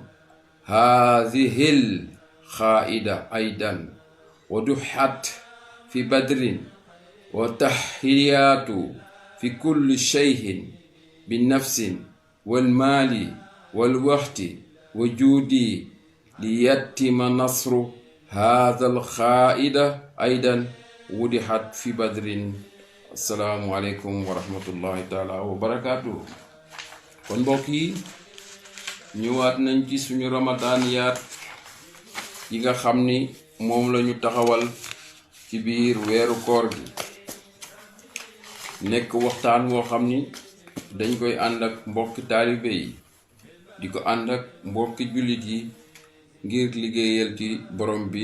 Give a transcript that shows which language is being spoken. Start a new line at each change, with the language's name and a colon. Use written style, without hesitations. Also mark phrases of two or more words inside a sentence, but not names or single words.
Arabic: هذه القاعدة أيضا وضحت في بدر، وتحيات في كل شيء بالنفس والمال والوقت وجودي ليتم نصر هذا القائد أيضا وضحت في بدر. السلام عليكم ورحمة الله تعالى وبركاته.
Wolof: kon mbokk yi ñëwaat nañ ci suñu ramadaan yaat yi nga xam ni moom lañu taxawal ci biir weeru koor gi, nekk waxtaan woo xam ni dañ koy ànd ak mbokki taalibe yi, di ko ànd ak mbokki jullit yi ngir liggéeyal ci borom bi.